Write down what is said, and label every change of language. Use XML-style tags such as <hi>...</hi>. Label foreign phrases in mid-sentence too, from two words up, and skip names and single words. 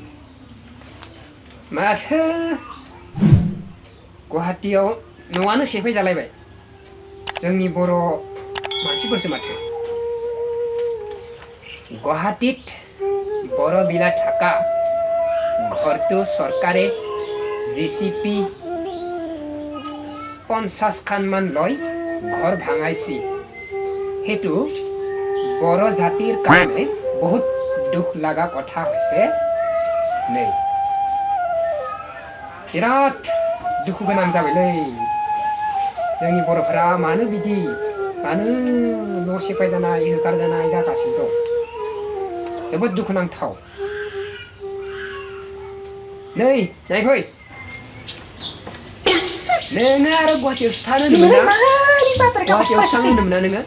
<brx>माथो गुवाहाटीयाव न'आनो सेफाय जालायबाय जोंनि बर' मानसिफोरसो माथो गुवाहाटीत बर' बिला थाका घरটো सरकारे JCP</brx> <as>50 খান মান লয় ঘর ভাঙাইছি হেতু বড় জাতির কারণে বহুত দুখ লাগা কথা হইছে नै</as> <brx>बिराद दुखु गोनां जाबायलै जोंनि बर'फोरा मानो बिदि मानो न' सेफाय जानाय होखार जानाय जागासिनो दं जोबोद दुखुनांथाव नै नायफै नोङो आरो गुवाहाटीयावसो थानो होनदोंमोन ना गुवाहाटीयावसो थानो होनदोंमोन ना</brx>